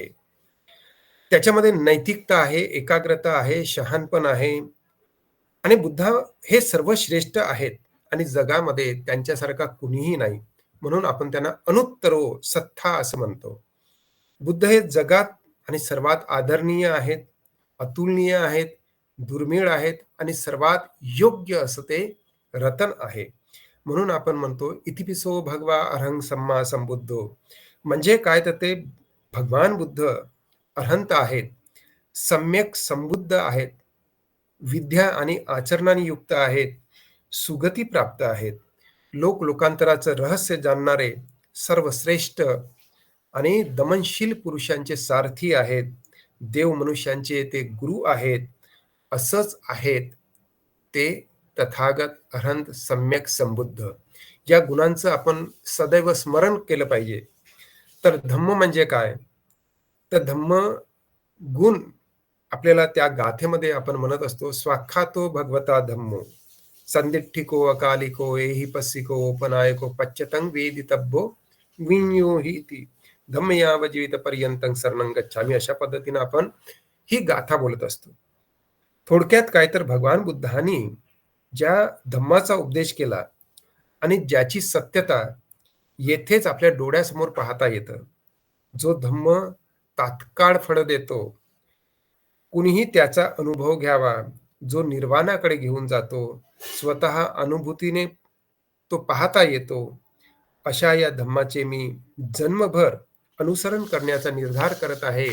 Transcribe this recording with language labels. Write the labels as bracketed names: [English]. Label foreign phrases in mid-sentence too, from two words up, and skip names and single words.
[Marathi] त्याच्यामध्ये नैतिकता आहे, एकाग्रता आहे, शहाणपण आहे आणि बुद्ध हे सर्वश्रेष्ठ आहेत आणि जगामध्ये त्यांच्यासारखा कुणीही नाही. म्हणून आपण त्यांना [Pali] अनुत्तरो सत्ता [Marathi] असं म्हणतो. बुद्ध हे जगात आणि सर्वात आदरणीय आहेत, अतुलनीय आहेत, दुर्मिळ आहेत आणि सर्वात योग्य असं ते रतन आहे. म्हणून आपण म्हणतो [Pali] इतिपिसो भगवा अरहं सम्मा संबुद्धो. [Marathi] म्हणजे काय तर ते भगवान बुद्ध अरहंत आहेत, सम्यक संबुद्ध आहेत, विद्या आणि आचरणाने युक्त आहेत, सुगती प्राप्त आहेत, लोकांतराचं रहस्य जाणणारे सर्वश्रेष्ठ आणि दमनशील पुरुषांचे सारथी आहेत. देव मनुष्यांचे ते गुरु आहेत. असंच आहेत ते तथागत अरहंत सम्यक संबुद्ध. या गुणांचं आपण सदैव स्मरण केलं पाहिजे. तर धम्म म्हणजे काय? तर धम्म गुण आपल्याला त्या गाथेमध्ये आपण म्हणत असतो, [Pali] स्वाख्यातो भगवता धम्मो संदिठ्ठिको अकालिको एहि पस्सिको उपनायको पच्यतं वेदितव्यो विඤ्यो हि इति धम्मयाव जीवित पर्यंतं शरणं गच्छामि. [Marathi] अशा पद्धतीने आपण ही गाथा बोलत असतो. थोडक्यात काय तर भगवान बुद्धांनी ज्या धम्माचा उपदेश केला आणि ज्याची सत्यता येथेच आपल्या डोळ्यासमोर पाहता येतं. जो धम्म तात्काळ फळ देतो, कुणीही त्याचा अनुभव घ्यावा, जो निर्वाणाकडे घेऊन जातो, स्वतः अनुभूतीने तो पाहता येतो, अशा या धम्माचे मी जन्मभर अनुसरण करण्याचा निर्धार करत आहे.